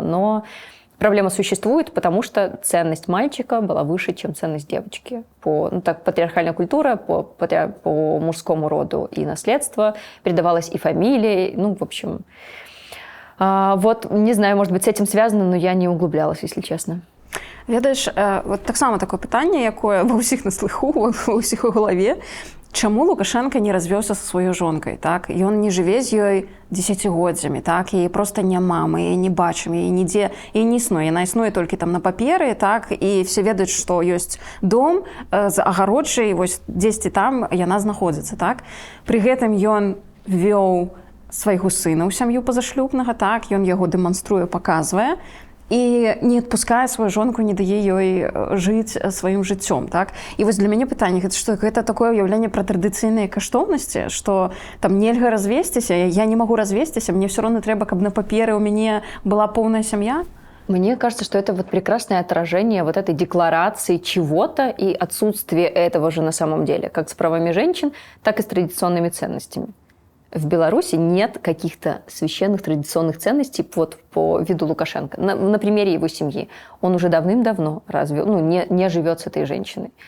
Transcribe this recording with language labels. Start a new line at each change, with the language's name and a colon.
Russian: Но проблема существует, потому что ценность мальчика была выше, чем ценность девочки. Так патриархальная культура по мужскому роду и наследство передавалась и фамилией, в общем. Не знаю, может быть, с этим связано, но я не углублялась, если честно.
Belarusian: Ведаеш, так само такое пытанне, якое ва ўсіх на слыху, ва ўсіх у галаве. Чаму Лукашенко не развёўся са сваёй жонкай, так? Ён не жыве з ёй дзесяцігоддзямі, так? Яе проста няма, мы яе не бачым, яе нідзе і не існуе. Яна існуе толькі там на паперы, так? І все ведаюць, што ёсць дом з агароджай, вось дзесьці там яна знаходзіцца, так? Пры гэтым ён вёў свайго сына ў сям'ю пазашлюбнага, так? Ён яго дэманструе, паказвае. І не адпускае сваю жонку, не дае ёй жыць сваім жыццём, так? І вось для мяне пытанне, гэта такое ўяўленне пра традыцыйныя каштоўнасці, што там нельга развесціся, я не магу развесціся, мне все равно трэба, каб на паперы у мяне была полная сям'я?
Russian: Мне кажется, что это прекрасное отражение этой декларации чего-то и отсутствие этого же на самом деле, как с правами женщин, так и с традиционными ценностями. В Беларуси нет каких-то священных традиционных ценностей по виду Лукашенко. На примере его семьи. Он уже давным-давно не живет с этой женщиной.